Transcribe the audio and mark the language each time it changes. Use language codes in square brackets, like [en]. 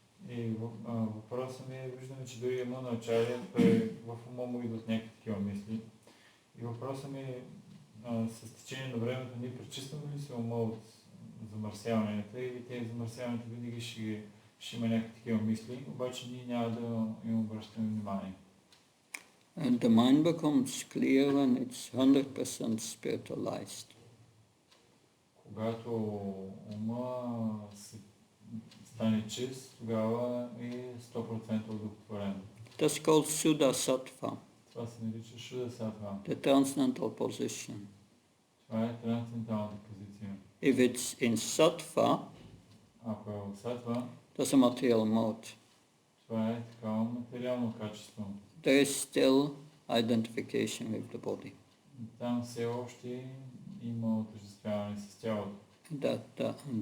[bg] И въпросът ми е, виждаме, че дори Ямуначаря, той в ума му идват някакви такива мисли. И въпросът ми е, с течение на времето ние пречистваме ли се ума от замърсяванията или тези замърсяванията винаги ще има някакви такива мисли, обаче ние няма да им обръщаме внимание. [en] And the mind becomes clear when it's 100% spiritualized. [bg] Когато ума стане чист, тогава е 100% удовлетворен. [en] That's called Suddha Sattva, [bg] Това се нарича Шуда Сатва. [en] the transcendental position. [bg] Това е трансценденталната позиция. [en] If it's in Sattva, [bg] Ако е от Сатва, [en] that's a material mode. [bg] това е такава материално качество. [en] There is still identification with the body. [bg] Там все още има отъждествяване с тялото.